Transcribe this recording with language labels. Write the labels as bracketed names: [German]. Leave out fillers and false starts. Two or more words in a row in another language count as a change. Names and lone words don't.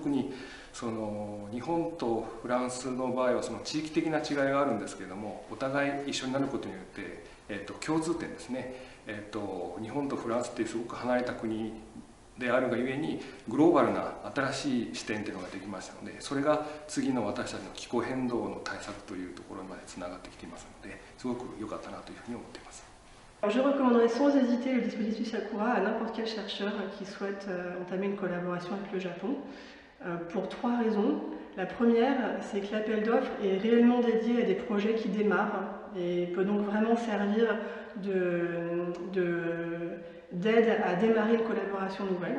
[Japanese] 特にその日本とフランスの場合はその地域的な違いがあるんですけれども、お互い一緒になることによって、共通点ですね、日本とフランスっていうすごく離れた国であるがゆえにグローバルな新しい視点というのができましたので、それが次の私たちの気候変動の対策というところまでつながってきていますので、すごく良かったなというふうに思っています。 [French] Alors je recommanderais sans hésiter le dispositif Sakura à n'importe quel chercheur qui souhaite entamer une collaboration avec le Japon, pour 3 raisons. La première, c'est que l'appel d'offres est réellement dédié à des projets qui démarrent et peut donc vraiment servir d'aide à démarrer une collaboration nouvelle.